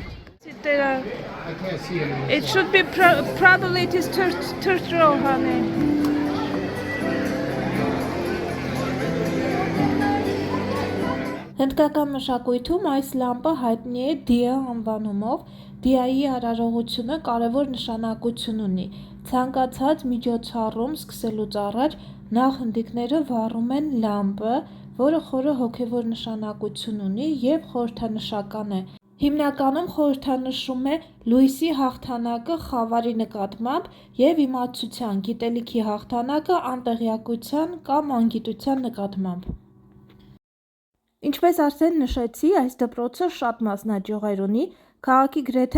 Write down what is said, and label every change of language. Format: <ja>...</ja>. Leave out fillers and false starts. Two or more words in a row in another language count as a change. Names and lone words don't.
<en>I can't see it. It should be probably it is third row, honey.</en> <hy>Հնդկական մշակույթում այս լամպը հայտնի է դիա անվանումով։ Դիայի արարողությունը կարևոր նշանակություն ունի։ Ցանկացած միջոցառում սկսելուց առաջ նախ հնդիկները վառում են լամպը, որը խորը հոգևոր նշանակություն ունի և խորհրդանշական է։ Հիմնականում խորհրդանշում է լույսի հաղթանակը խավարի նկատմամբ և իմացության, գիտելիքի հաղթանակը անտեղյակության կամ անգիտության նկատմամբ։ Ինչպես արդեն նշեցի, այս դպրոցը շատ մասնաճյուղեր ունի, քաղաքի գրեթե</hy>